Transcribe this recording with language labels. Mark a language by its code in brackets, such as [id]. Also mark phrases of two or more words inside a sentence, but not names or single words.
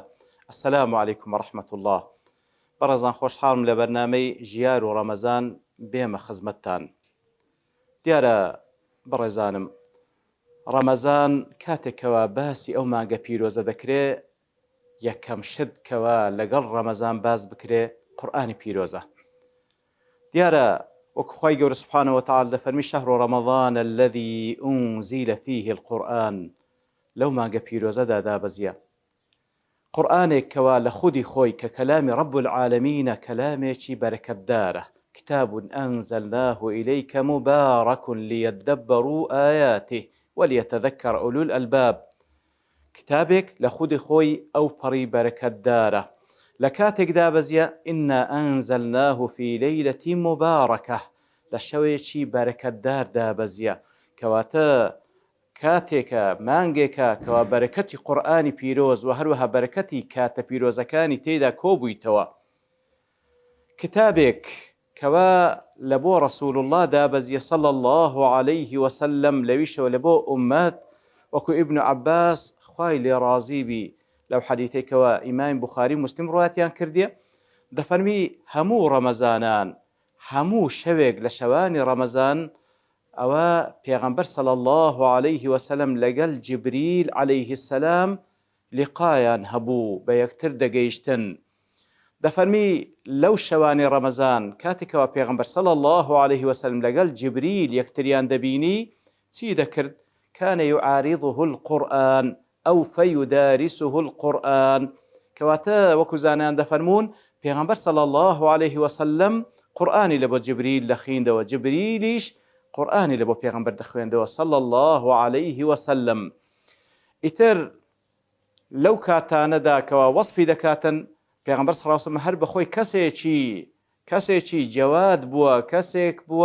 [ar] السلام عليكم ورحمة الله. [ckb] بەڕێزان خۆشحاڵم لە بەرنامەی ژیار و ڕەمەزان بێمە خزمەتتان. دیارە بەڕێزانم، ڕەمەزان کاتێکەوە باسی ئەو مانگە پیرۆزە دەکرێ، یەکەم شت کەوە لەگەڵ ڕەمەزان باز بکرێ قورئانی پیرۆزە. دیارە وەکو خوای گەورە [ar] سوبحانەهو وتەعالا [ckb] دەفەرمی [ar] شەهر ڕەمەضان الذي أنزل فيه القرآن، [ckb] لەو مانگە پیرۆزەدا دابەزیە. قورئانێک کەوا لە خودی خۆی کە کەلامی [ar] رب العالمینە، [ckb] کەلامێکی بەرەکەتدارە. [ar] كتاب أنزلناه إليك مبارك ليدبروا آياته وليتذكر أولو الألباب. [ckb] کتابێک لە خودی خۆی ئەو پەڕی بەرەکەتدارە. لە کاتێک دابەزیە [ar] إنا أنزلناه في ليلة مباركة، [ckb] لە شەوێکی بەرەکەتدار دابەزیە، کەواتە کاتێکە مانگێکە کەوا بەرەکەتی قورئانی پیرۆز و هەروەها بەرەکەتی کاتە پیرۆزەکانی تێدا کۆبوویتەوە. کتابێک کەوا لە بۆ ڕەسوول الله دابەزیە [ar] صلى الله عليه وسلم، [ckb] لەویشەوە لە بۆ ئومەت، وەکو ئیبن عەباس خوای لێ ڕازی بی لەو حەدیثێکەوە ئیمام بوخاری مسلم ڕواتیان کردیە، دەفەرمی هەموو ڕەمەزانان، هەموو شەوێک لە شەوانی ڕەمەزان، ئەوە پێغەمبەر [ar] صلی الله عليه وسلم [ckb] لەگەڵ جبریل [ar] عليه السلام [ckb] لقایان هەبوو، بە یەکتر دەگەیشتن. دەفەرمی لەو شەوانی ڕەمەزان کاتێکەوە پێغەمبەر [ar] صلی الله عليه وسلم [ckb] لەگەڵ جبریل یەکتریان دەبینی، چی دەکرد؟ [ar] كان يعارضه القرآن أو فيدارسه القرآن. [ckb] کەواتە وەکو زانایان دەفەرمون پێغەمبەر [ar] صلی الله عليه وسلم [ckb] قورئانی لە بۆ جبریل دەخوێندەوە، جبریلیش قورئانی لە بۆ پێغەمبەر دەخوێندەوە [ar] صلی الله عليه وسلم. [ckb] ئیتر لەو کاتانەدا کەوا وەصفی دەکاتن پێغەمبەر [ar] صلی الله عليه وسلم [ckb] هەر بەخۆی کەسێکی جەواد بووە، کەسێک بووە